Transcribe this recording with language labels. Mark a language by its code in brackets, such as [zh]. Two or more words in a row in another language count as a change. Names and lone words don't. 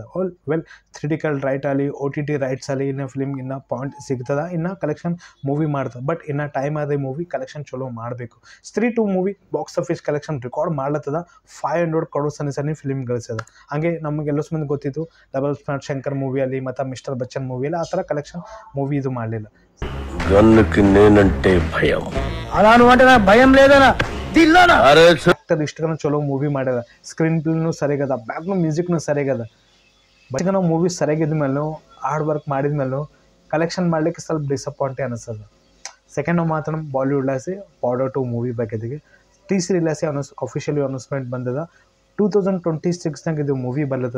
[en] well theatrical right [kn] ಆಗಲಿ, [en] OTT rights [kn] ಆಗಲಿ, ಇನ್ನು ಫಿಲ್ಮ್ ಇನ್ನೂ ಪಾಯಿಂಟ್ ಸಿಗ್ತದ, ಇನ್ನು ಕಲೆಕ್ಷನ್ ಮೂವಿ ಮಾಡ್ತದೆ. ಬಟ್ ಇನ್ನು ಟೈಮ್ ಆದ ಮೂವಿ ಕಲೆಕ್ಷನ್ ಚಲೋ ಮಾಡಬೇಕು. ಸ್ತ್ರೀ 2 ಮೂವಿ [en] box office collection record [kn] ಮಾಡ್ಲತ್ತದ. 500 crore ಸನಿ ಫಿಲ್ಮ್ ಗಳಿಸದ. ಹಾಗೆ ನಮಗೆಲ್ಲ ಮಂದಿ ಗೊತ್ತಿತ್ತು ಡಬಲ್ ಸ್ಮಾರ್ಟ್ ಶಂಕರ್ ಮೂವಿಯಲ್ಲಿ ಮತ್ತು ಮಿಸ್ಟರ್ ಬಚ್ಚನ್ ಮೂವಿಯಲ್ಲಿ ಆ ಥರ [en] collection movie [kn] ಇದು ಮಾಡಲಿಲ್ಲ. [te] గన్నుకి నేనంటే భయం. అలాను అంటే నాకు భయం లేదనా దిల్లానా. అరే [kn] ಇಷ್ಟಕ್ಕೂ ಚಲೋ ಮೂವಿ ಮಾಡ್ಯಾರ. [en] screenplay [kn] ಸರಿಯಾಗದ, [en] background music [kn] ಸರಿಯಾಗದ. ಬಟ್ ನಾವು ಮೂವಿ ಸರಿಯಾಗಿದ್ದ ಮೇಲೂ [en] hard work [kn] ಮಾಡಿದ ಮೇಲೂ ಕಲೆಕ್ಷನ್ ಮಾಡಲಿಕ್ಕೆ ಸ್ವಲ್ಪ ಡಿಸಪಾಯಿಂಟೇ ಅನಿಸ್ತದೆ. ಸೆಕೆಂಡ್ ನಾವು ಮಾತಾಡೋಣ ಬಾಲಿವುಡ್ಲಾಸಿ ಬಾರ್ಡರ್ 2 ಮೂವಿ ಬಗ್ಗೆ. ಟೀಸರ್ಲಾಸಿ [en] officially announcement [kn] ಬಂದದ. 2026 ಇದು ಮೂವಿ ಬರ್ಲತ್ತದ.